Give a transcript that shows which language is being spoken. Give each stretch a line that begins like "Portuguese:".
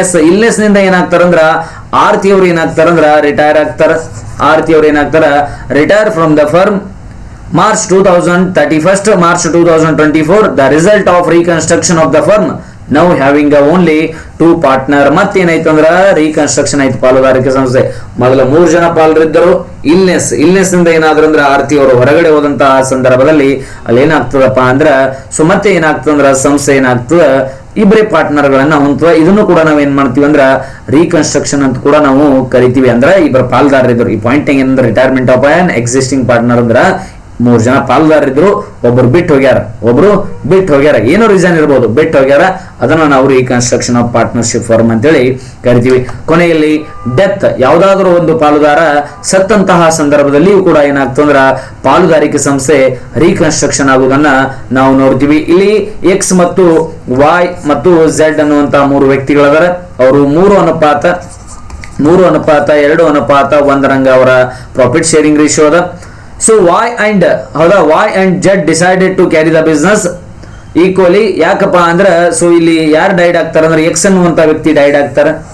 Kannada: Illness ನಿಂದ ಏನಾಗ್ತಾರಂದ್ರ ಆರ್ತಿ ಅವ್ರು ಏನಾಗ್ತಾರಂದ್ರ retire ಆಗ್ತಾರ. ಆರ್ತಿ ಅವ್ರು ಏನಾಗ್ತಾರ
English: Retire from the firm March 2024. The result of reconstruction of the firm now having only 2 partner.
Kannada: ಮತ್ತೇನಾಯ್ತು ಅಂದ್ರ reconstruction ಆಯ್ತು ಪಾಲುದಾರಿಕೆ ಸಂಸ್ಥೆ. ಮೊದಲ 3 ಜನ ಪಾಲರಿದ್ದರು. ಇಲ್ನೆಸ್ ಇಂದ ಏನಾದ್ರು ಅಂದ್ರೆ ಆರ್ತಿ ಅವರು ಹೊರಗಡೆ ಹೋದಂತಹ ಸಂದರ್ಭದಲ್ಲಿ ಅಲ್ಲಿ ಏನಾಗ್ತದಪ್ಪ ಅಂದ್ರ ಸೊ ಮತ್ತೆ ಏನಾಗ್ತದಂದ್ರ ಸಂಸ್ಥೆ ಏನಾಗ್ತದ ಇಬ್ಬರೇ ಪಾರ್ಟ್ನರ್ ಗಳನ್ನ ಹೊಂದುವ. ಇದನ್ನು ಕೂಡ ನಾವ್ ಏನ್ ಮಾಡ್ತೀವಿ ಅಂದ್ರ ರೀಕನ್ಸ್ಟ್ರಕ್ಷನ್ ಅಂತ ಕೂಡ ನಾವು ಕರಿತೀವಿ. ಅಂದ್ರ ಇಬ್ಬರು ಪಾಲ್ದಾರರಿದ್ರು. ಈ ಪಾಯಿಂಟ್ ಏನಂದ್ರೆ
English: retirement of an existing partner
Kannada: ಅಂದ್ರ 3 ಜನ ಪಾಲ್ದಾರರಿದ್ರು, ಒಬ್ರು ಬಿಟ್ಟು ಹೋಗ್ಯಾರ. ಏನೋ ರೀಸನ್ ಇರ್ಬೋದು, ಬಿಟ್ಟು ಹೋಗ್ಯಾರ. ಅದನ್ನ ನಾವು
English: reconstruction of partnership firm
Kannada: ಅಂತೇಳಿ ಕರಿತೀವಿ. ಕೊನೆಯಲ್ಲಿ ಡೆತ್, ಯಾವ್ದಾದ್ರು ಒಂದು ಪಾಲುದಾರ ಸತ್ತಂತಹ ಸಂದರ್ಭದಲ್ಲಿಯೂ ಕೂಡ ಏನಾಗ್ತಂದ್ರ ಪಾಲುದಾರಿಕೆ ಸಂಸ್ಥೆ ರೀಕನ್ಸ್ಟ್ರಕ್ಷನ್ ಆಗುವುದನ್ನ ನಾವು ನೋಡ್ತೀವಿ. ಇಲ್ಲಿ ಎಕ್ಸ್ ಮತ್ತು ವಾಯ್ ಮತ್ತು ಝೆಡ್ ಅನ್ನುವಂತಹ 3 ವ್ಯಕ್ತಿಗಳದಾರ. ಅವರು 3:2:1 ರಂಗ ಅವರ ಪ್ರಾಫಿಟ್ ಶೇರಿಂಗ್ ರೇಷಿಯೋ ಅದ.
English: So Y and Z decided to carry the business equally.
Kannada: ಯಾಕಪ್ಪ ಅಂದ್ರ ಸೊ ಇಲ್ಲಿ ಯಾರು ಡೈಡ್ ಆಗ್ತಾರ ಅಂದ್ರೆ ಎಕ್ಸ್ ಅನ್ನುವಂತ ವ್ಯಕ್ತಿ ಡೈಡ್ ಆಗ್ತಾರ.